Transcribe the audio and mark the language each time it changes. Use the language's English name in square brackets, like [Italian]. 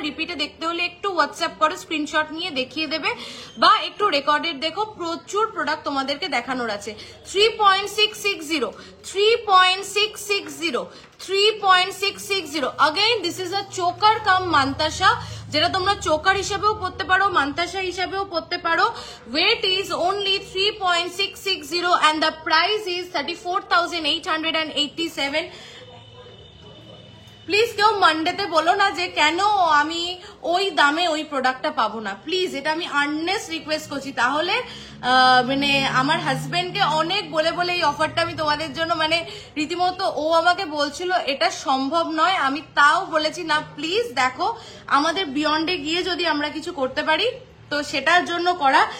[Bangla] রিপিটে দেখতে হলে একটু হোয়াটসঅ্যাপ করো, স্ক্রিনশট নিয়ে দেখিয়ে দেবে, বা একটু রেকর্ডেড দেখো। প্রচুর প্রোডাক্ট তোমাদেরকে দেখানোর আছে। 3.660, 3.660, 3.660। [English] again this is a choker cum Mantasa, [Bangla] যেটা তোমরা চোকার হিসেবেও পড়তে পারো, মান্তাসা হিসেবেও পড়তে পারো। [English] Weight is only 3.660 and the price is 34,887। [Bangla] Please কেউ মানডেতে বলো না যে কেন আমি ওই দামে ওই প্রোডাক্টটা পাবো না। প্লিজ, এটা আমি আর্নেস্ট রিকোয়েস্ট করছি। তাহলে মানে আমার হাজবেন্ডকে অনেক বলে বলে এই অফারটা আমি তোমাদের জন্য, মানে রীতিমতো ও আমাকে বলছিল এটা সম্ভব নয়, আমি তাও বলেছি না প্লিজ দেখো, আমাদের বিয়ন্ডে গিয়ে যদি আমরা কিছু করতে পারি তো সেটার জন্য করা।